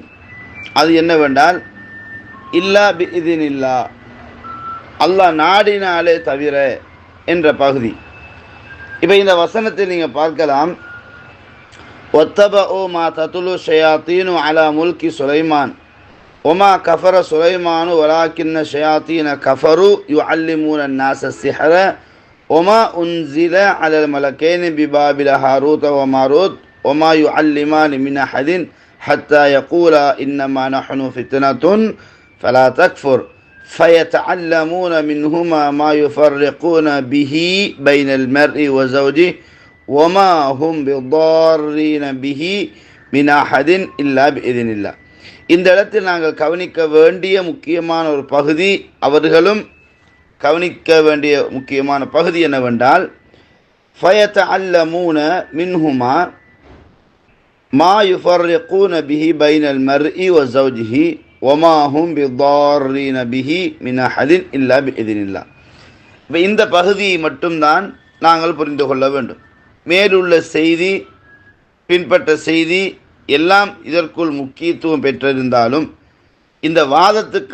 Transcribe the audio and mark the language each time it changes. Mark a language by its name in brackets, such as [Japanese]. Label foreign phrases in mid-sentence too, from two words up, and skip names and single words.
[Tamil] அது என்னவென்றால், [Arabic] إلا بإذن الله, [Tamil] அல்லாஹ் நாடினாலே தவிர என்ற பகுதி. இப்போ இந்த வசனத்தை நீங்கள் பார்க்கலாம், [Arabic] واتبعوا ما تتلو الشياطين على ملك سليمان وما كفر سليمان ولكن الشياطين كفروا يعلمون الناس السحر وما أنزل على الملكين ببابل هاروت وماروت وما يعلمان من أحد حتى يقولا إنما نحن فتنة فلا تكفر فيتعلمون منهما ما يفرقون به بين المرء وزوجه وما هم بضارين به من أحد إلا بإذن الله. [Tamil] இந்த இடத்தில் நாங்கள் கவனிக்க வேண்டிய முக்கியமான ஒரு பகுதி, அவர்களும் கவனிக்க வேண்டிய முக்கியமான பகுதி என்னவென்றால், [Arabic] فيتعلمون منهما ما يفرقون به بين المرء وزوجه وما هم بضارين به من أحد إلا بإذن الله. [Tamil] இப்போ இந்த பகுதியை மட்டும்தான் நாங்கள் புரிந்து கொள்ள வேண்டும். மேலுள்ள செய்தி, பின்பற்ற செய்தி எல்லாம் இதற்குள் முக்கியத்துவம் பெற்றிருந்தாலும் இந்த வாதத்துக்கான